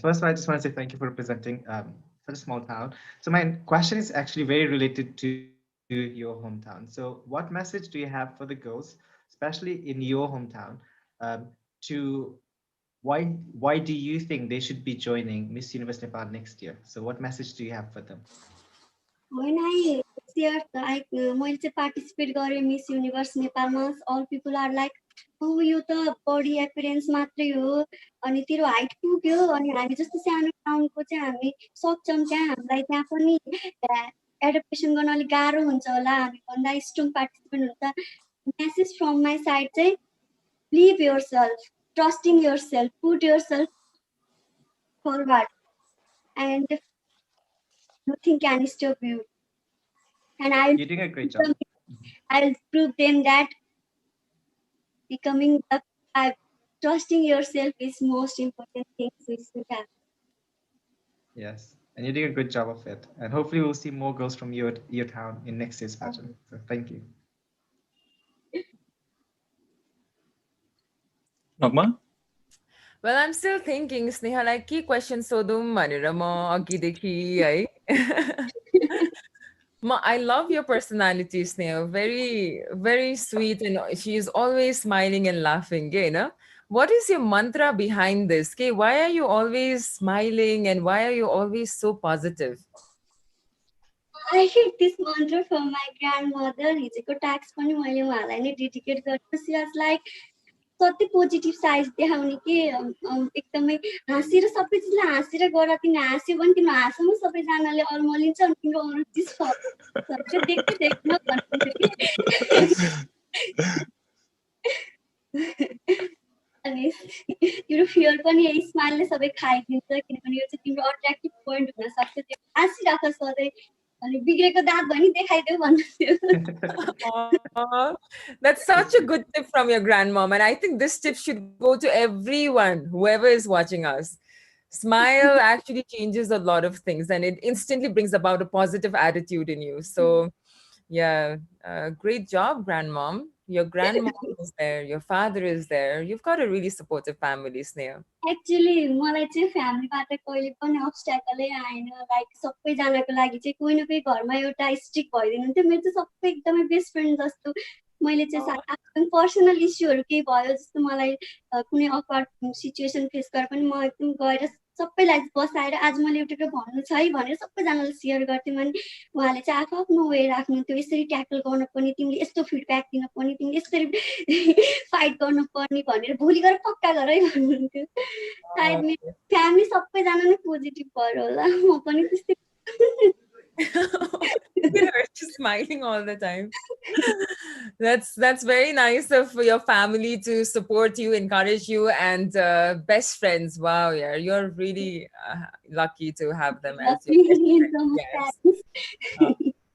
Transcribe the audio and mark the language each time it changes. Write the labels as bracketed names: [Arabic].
[English] First, I just want to say thank you for representing such a small town. So my question is actually very related to your hometown. So what message do you have for the girls, especially in your hometown, to why do you think they should be joining Miss Universe Nepal next year? So what message do you have for them? When I [Nepali] मैले चाहिँ participate गरेँ miss universe नेपालमा [English] all people are like oh [Nepali] यो त body appearance मात्रै हो अनि तेरो हाइट पुग्यो अनि हामी जस्तो सानो टाउनको चाहिँ हामी सक्छौँ त्यहाँ हामीलाई त्यहाँ पनि एडप्टेसन गर्न अलिक गाह्रो हुन्छ होला हामी भन्दा स्ट्रङ पार्टिसिपेन्ट हुन्छ. [English] Message from my side चाहिँ believe yourself, trusting yourself, put yourself forward and nothing can stop you. And You're doing a great job. I'll prove them that becoming trusting yourself is most important thing we should have. Yes, and you're doing a good job of it. And hopefully we'll see more girls from your town in next year's pageant. So thank you. Nagma? Well, I'm still thinking, Sneha, like key questions sodum manera mo agideki ai. I love your personality, Sneha. Very, very sweet, and she is always smiling and laughing. You know, what is your mantra behind this? Okay, why are you always smiling and why are you always so positive? I get this mantra from my grandmother. [Nepali] हिजोको tax पनि मैले उहाँलाई नै dedicate गर्छु. [English] She was like [Nepali] कति positive side देखाउने के एकदमै हाँसेर सबै चिजलाई हाँसेर गर तिमी हाँस्यो भने तिम्रो हाँसोमा सबैजनाले अल्मलिन्छ अनि तिम्रो अरू चिज देख्दै देख्न भन्नुहुन्छ अनि तिम्रो फियर पनि यही स्माइलले सबै खाइदिन्छ किनभने यो चाहिँ तिम्रो अट्र्याक्टिभ पोइन्ट हुनसक्छ. त्यो हाँसिराख सधैँ अनि बिग्रेको दाँत पनि देखाइदेऊ भन्नुहुन्थ्यो. [English] That's such a good tip from your grandmom, and I think this tip should go to everyone, whoever is watching us. Smile actually changes a lot of things, and it instantly brings about a positive attitude in you. So, yeah, great job, grandmom. Your grandmom is there, your father is there. You've got a really supportive family, Sneha. [Nepali] Actually मलाई चाहिँ फ्यामिलीबाट कहिले पनि अब्स्ट्याकलै आएन like सबैजनाको लागि चाहिँ कोही न कोही घरमा एउटा स्ट्रिक भइदिनुहुन्थ्यो मेरो चाहिँ सबै एकदमै बेस्ट फ्रेन्ड जस्तो मैले चाहिँ आफ्नो पर्सनल इस्युहरू केही भयो जस्तो मलाई कुनै अकवर्ड सिचुएसन फेस गरेर पनि म एकदम गएर सबैलाई बसाएर आज मैले एउटा कुरा भन्नु छ है भनेर सबैजनालाई सेयर गर्थेँ अनि उहाँले चाहिँ आफ्नो वे राख्नुहुन्थ्यो यसरी ट्याकल गर्नुपर्ने तिमीले यस्तो फिडब्याक दिनुपर्ने तिमीले यसरी फाइट गर्नुपर्ने भनेर भोलि गएर पक्का गर है भन्नुहुन्थ्यो सायद मेरो फ्यामिली सबैजना नै पोजिटिभ भएर होला म पनि त्यस्तै [English] She's smiling all the time. That's very nice of your family to support you, encourage you, and best friends. Wow, yeah, you're really lucky to have them as your best friends. Yes.